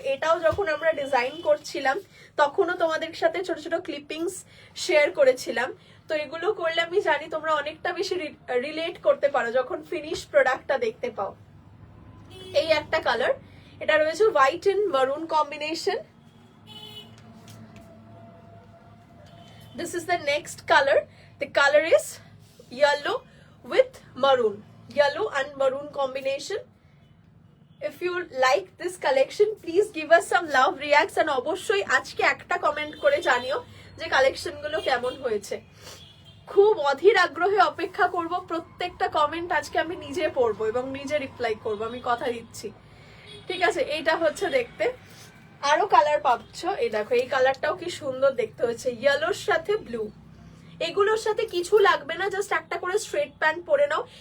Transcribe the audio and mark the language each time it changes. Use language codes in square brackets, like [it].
[bn] এটাও যখন আমরা ডিজাইন করছিলাম তখনও তোমাদের সাথে ছোট ছোট ক্লিপিংস শেয়ার করেছিলাম। তো এগুলো করলে আমি জানি তোমরা অনেকটা বেশি রিলেট করতে পারো যখন ফিনিশ প্রোডাক্টটা দেখতে পাও। এই একটা কালার, এটা রয়েছে হোয়াইট এন্ড মারুন combination. [en] This is the next color. The color is yellow with maroon. Yellow and maroon combination. If you like this collection, please give us some love, reacts and [bn] অবশ্যই আজকে একটা comment করে জানিও যে collection গুলো কেমন হয়েছে। খুব অধীর আগ্রহে অপেক্ষা করব, প্রত্যেকটা কমেন্ট আজকে আমি নিজে পড়বো এবং নিজে রিপ্লাই করব, আমি কথা দিচ্ছি। ঠিক আছে, এইটা হচ্ছে দেখতে। আরো কালার পাচ্ছ, এই দেখো এই কালারটাও কি সুন্দর দেখতে হচ্ছে, ইয়েলোর সাথে ব্লু। এগুলোর সাথে কিছু লাগবে না, জাস্ট একটা করে স্ট্রেট প্যান্ট পরে নাও।